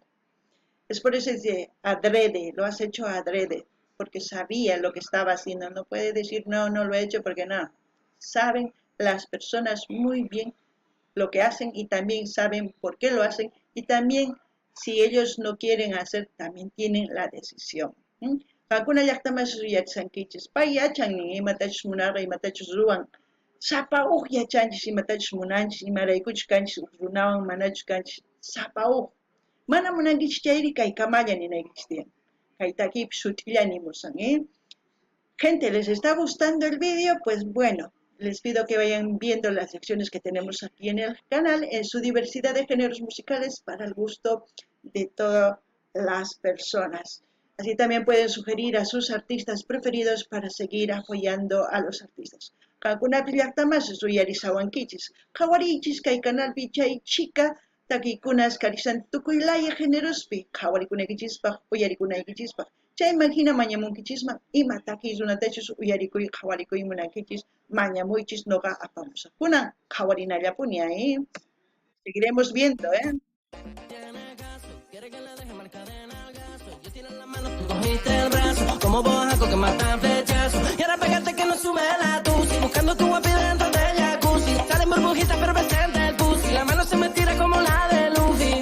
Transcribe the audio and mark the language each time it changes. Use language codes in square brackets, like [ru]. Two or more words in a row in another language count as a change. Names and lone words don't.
[es] Es por eso que adrede, lo has hecho adrede, porque sabía lo que estaba haciendo. No puede decir, no, no lo he hecho porque no. Saben las personas muy bien lo que hacen y también saben por qué lo hacen. Y también, si ellos no quieren hacer, también tienen la decisión. [qu] Kakuna llaqtamas yachankichis, pay yachan imatachus munarqa imatachus ruwan. Sapauq yachanchis imatachus munanchis, imaraykuchus kanchis runawan manachus kanchis, sapauq. Mana munankichis chayri kay kamalla ninaykichis tiyan. Kay takipi sut'illa nimusan, [es] Gente, ¿les está gustando el vídeo? Pues bueno, les pido que vayan viendo las secciones que tenemos aquí en el canal, en su diversidad de géneros musicales para el gusto de todas las personas. Así también pueden sugerir a sus artistas preferidos para seguir apoyando a los artistas. [qu] Kankunapi llaqtamas suyarisawankichis, qhawarichis kay canalpi chay chica takikunas karisan tukuylaya generospi, qhawarikunaykichispa, uyarikunaykichispa. Chay imagina mañamunkichisman ima takiy runatachus uyarikuy qhawarikuy munankichis mañamuychis noqa apamusaqkunan qhawarinallapuni, [es] Seguiremos viendo, Cogiste el brazo, como bojaco que matan flechazo, y ahora pégate que no sube la tusi, buscando tu guapi dentro del jacuzzi, salen burbujitas efervescentes el pussy, la mano se me tira como la de Luffy.